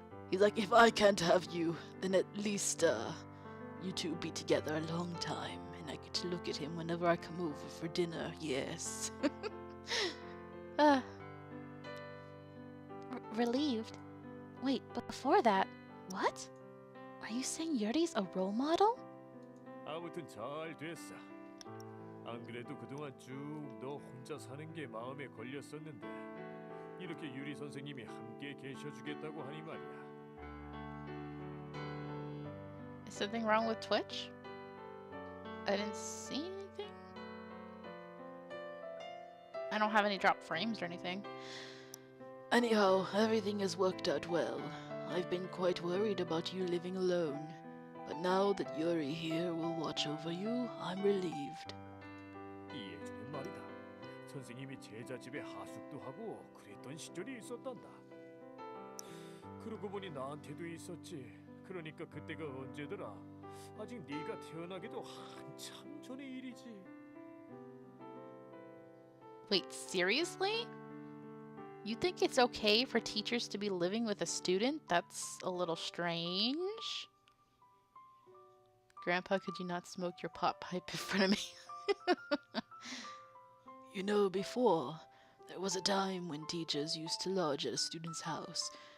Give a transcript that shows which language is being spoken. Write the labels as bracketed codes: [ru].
[en] He's like, if I can't have you, then at least, you two be together a long time. And I get to look at him whenever I come over for dinner, yes. Relieved? Wait, but before that, what? Are you saying Yuri's a role model? [ko] 아무튼 잘 됐어. 안 그래도 그동안 쭉 너 혼자 사는 게 마음에 걸렸었는데 이렇게 유리 선생님이 함께 계셔주겠다고 하니 말이야. [en] Is something wrong with Twitch? I didn't see anything. I don't have any drop frames or anything. Anyhow, everything has worked out well. I've been quite worried about you living alone. But now that Yuri here will watch over you, I'm relieved. [ko] 예전엔 말이다. 선생님이 제자 집에 하숙도 하고 그랬던 시절이 있었단다. 그러고 보니 나한테도 있었지. 그러니까 그때가 언제더라? 아직 네가 태어나기도 한참 전의 일이지. [en] Wait, seriously? You think it's okay for teachers to be living with a student? That's a little strange. Grandpa, could you not smoke your pot pipe in front of me? You know, before, there was a time when teachers used to lodge at a student's house.